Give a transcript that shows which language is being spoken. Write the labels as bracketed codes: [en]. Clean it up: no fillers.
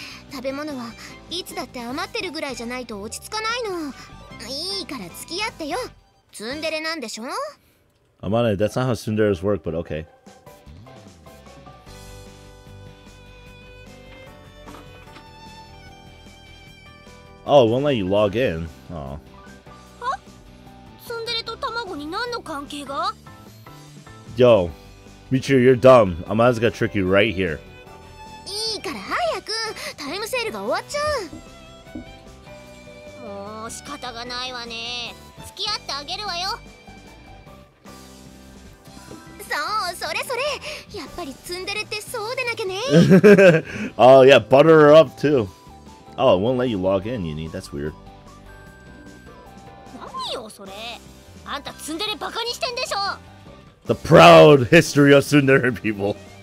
[ja] 食べ物はいつだって余ってるぐらいじゃないと落ち着かないの。いいから付き合ってよ。ツンデレなんでしょ? [en] Amane, that's not how tsunderes work, but okay. Oh, it won't let you log in. Oh. [ja] は？ツンデレと卵に何の関係が? [en] Yo, Michiru, you're dumb. Amane's gonna trick you right here. [ja] いいから早く。タイムセールが終わっちゃう。もう仕方がないわね。付き合ってあげるわよ。そう、それそれ。やっぱりツンデレってそうでなきゃね。 [en] Oh yeah, butter her up too. Oh, it won't let you log in, Uni. That's weird. [ja] 何よそれ。あんたツンデレバカにしてんでしょ。 [en] The proud history of tsundere people.